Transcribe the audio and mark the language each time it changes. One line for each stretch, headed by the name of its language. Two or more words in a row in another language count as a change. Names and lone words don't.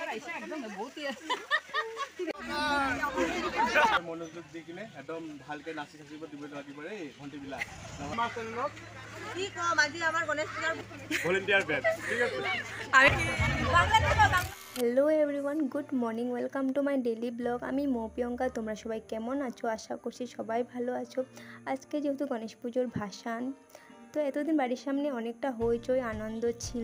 Assamese: মনোযোগ দি কিনে একদম ভালকে নাচি থাকিব দিব লাগিব এই ঘণ্টিবিলাক কি কম আজি আমাৰ গণেশ পূজাৰ ভলেন্টিয়াৰ বেচ ঠিক আছে।
English: Hello everyone, good morning, welcome to my daily blog.
Bangla: আমি প্রিয়ঙ্কা। তোমরা সবাই কেমন আছো? আশা করছি সবাই ভালো আছো। আজকে যেহেতু গণেশ পুজোর ভাসান, তো এতদিন বাড়ির সামনে অনেকটা হইচই আনন্দ ছিল।